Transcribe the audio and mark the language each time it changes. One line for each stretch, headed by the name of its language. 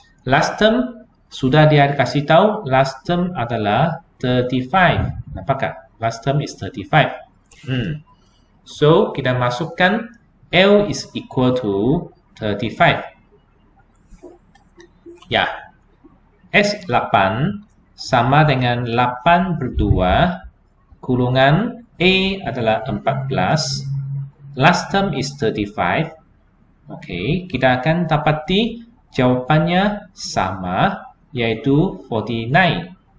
Malay: Last term sudah dia kasih tahu, last term adalah 35. Nampakah?
English: Last term is 35. So,
Malay: kita masukkan
English: L is equal to 35.
Malay: Ya, S8 sama dengan 8 per 2, kurungan A adalah 14,
English: last term is 35.
Malay: Oke, kita akan dapati jawabannya sama, yaitu 49.